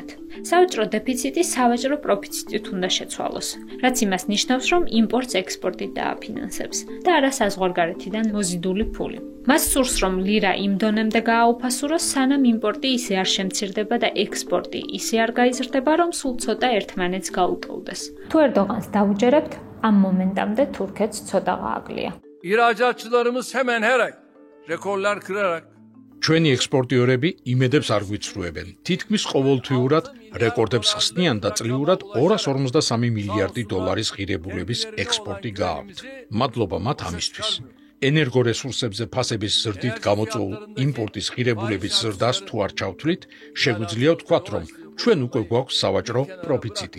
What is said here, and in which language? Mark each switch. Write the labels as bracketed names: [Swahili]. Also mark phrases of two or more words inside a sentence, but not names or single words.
[Georgian] სავაჭრო დეფიციტი სავაჭრო პროფიციტით უნდა შეცვალოს, რაც იმას ნიშნავს, რომ იმპორტს ექსპორტით დააფინანსებს და არა საზღვარგარეთიდან მოზიდული ფული. მას სურს, რომ ლირა იმ დონემდე გააუფასუროს, სანამ იმპორტი ისე არ შემცირდება და ექსპორტი ისე არ გაიზრდება, რომ სულ ცოტა ერთმანეთს გაუტოლდეს. თუ ერდოღანს დაუჯერებთ, ამ მომენტამდე თურქეთს ცოტა გააკლია. [Turkish] İhracatçılarımız hemen her ay rekorlar kırarak [Georgian] ჩვენი ექსპორტიორები იმედებს არ გვიცრუებენ. თითქმის ყოველთვიურად რეკორდებს ხსნიან და წლიურად 253 მილიარდი დოლარის ღირებულების ექსპორტი გააქვთ. მადლობა მათ ამისთვის. ენერგორესურსებზე ფასების ზრდით გამოწვეულ იმპორტის ღირებულების ზრდას თუ არ ჩავთვლით, შეგვიძლია ვთქვათ, რომ ჩვენ უკვე გვაქვს სავაჭრო პროფიციტი.